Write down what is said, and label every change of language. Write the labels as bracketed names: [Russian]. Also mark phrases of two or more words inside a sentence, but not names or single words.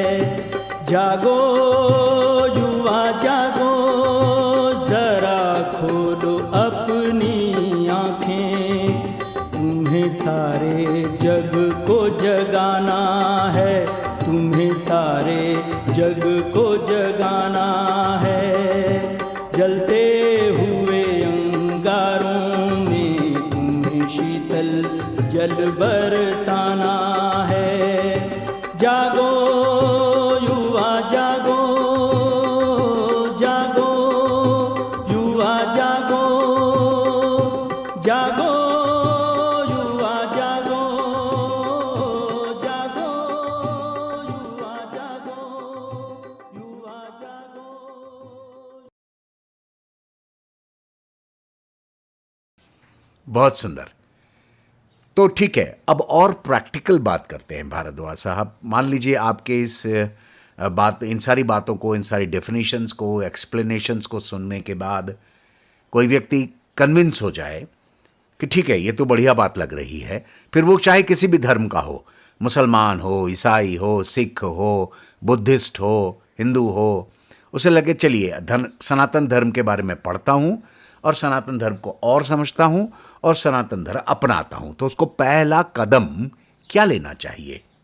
[Hindi] जागो युवा जागो, जरा खोलो अपनी आँखें, तुम्हें सारे जग को जगाना है, तुम्हें सारे जग को जगाना है। जलते हुए अंगारों में तुम्हें शीतल जल बरसाना है। जागो युवा जागो, जागो युवा जागो, जागो युवा जागो, जागो युवा जागो, युवा जागो। बहुत सुंदर। तो ठीक है, अब और प्रैक्टिकल बात करते हैं भारद्वाज साहब। मान लीजिए आपके इस इन सारी बातों को, इन सारी डेफिनेशंस को, एक्सप्लेनेशंस को सुनने के बाद कोई व्यक्ति कन्विंस हो जाए कि ठीक है, ये तो बढ़िया बात लग रही है, फिर वो चाहे किसी भी धर्म का हो, मुसलमान हो, ईसाई हो, सिख हो, बुद्धिस्ट हो, हिंदू हो, उसे लगे चलिए सनातन धर्म के बारे में पढ़ता हूँ और सनातन धर्म को और समझता हूँ और सनातन धर्म अपनाता हूँ, तो उसको पहला कदम क्या लेना चाहिए?